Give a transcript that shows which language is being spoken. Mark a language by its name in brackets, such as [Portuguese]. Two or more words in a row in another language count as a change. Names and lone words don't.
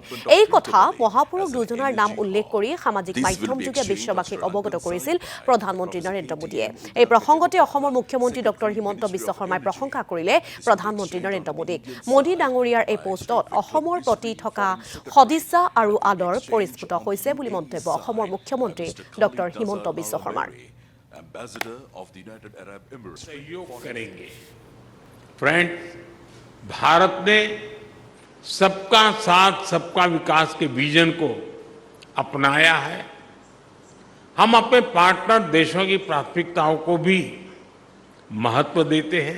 [Assamese] এই কথা মহাপুৰুষ দুজনাৰ নাম উল্লেখ কৰি সামাজিক মাধ্যমযোগে বিশ্ববাসীক অৱগত কৰিছিল প্ৰধানমন্ত্ৰী নৰেন্দ্ৰ মোদীয়ে। এই প্ৰসংগতে অসমৰ মুখ্যমন্ত্ৰী ডক্টৰ হিমন্ত বিশ্ব শৰ্মাই প্ৰশংসা কৰিলে প্ৰধানমন্ত্ৰী নৰেন্দ্ৰ মোদীক। মোদী ডাঙৰীয়াৰ এই পোষ্টত অসমৰ প্ৰতি থকা সদিচ্ছা আৰু আদৰ পৰিস্ফুট হৈছে বুলি মন্তব্য অসমৰ মুখ্যমন্ত্ৰী ডক্টৰ হিমন্ত বিশ্ব শৰ্মাৰ। [Hindi] फ्रेंड, भारत ने सबका साथ सबका विकास के विजन को अपनाया है। हम अपने पार्टनर देशों की प्राथमिकताओं को भी महत्व देते हैं।